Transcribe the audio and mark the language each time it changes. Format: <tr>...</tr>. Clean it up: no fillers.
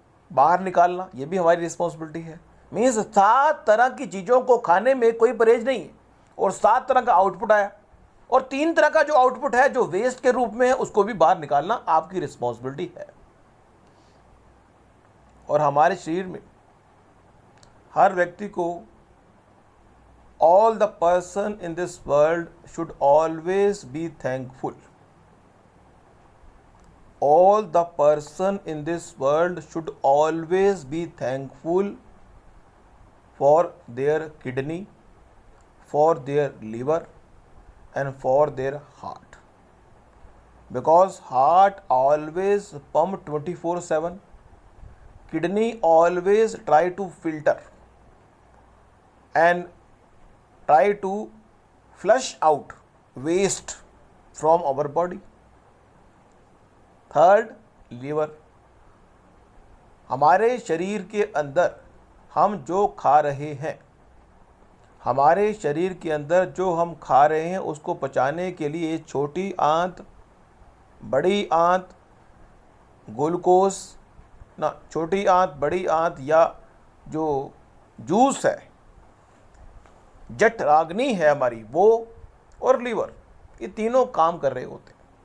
<hi>बाहर निकालना ये भी हमारी रिस्पॉन्सिबिलिटी है। मीन्स 7 तरह की चीज़ों को खाने में कोई परहेज नहीं है और 7 तरह का आउटपुट आया, और 3 तरह का जो आउटपुट है जो वेस्ट के रूप में है उसको भी बाहर निकालना आपकी रिस्पॉन्सिबिलिटी है। और हमारे शरीर में हर व्यक्ति को,</hi> <en>All the person in this world should always be thankful. All the person in this world should always be thankful for their kidney, for their liver, and for their heart, because heart always pump 24/7, kidney always try to filter and try to flush out waste from our body.</en> <hi>Third, liver, हमारे शरीर के अंदर हम जो खा रहे हैं, हमारे शरीर के अंदर जो हम खा रहे हैं उसको पचाने के लिए छोटी आंत, बड़ी आंत, ग्लूकोज ना, छोटी आंत, बड़ी आंत, या जो जूस है, जठराग्नि है हमारी, वो और लीवर, ये तीनों काम कर रहे होते हैं।</hi>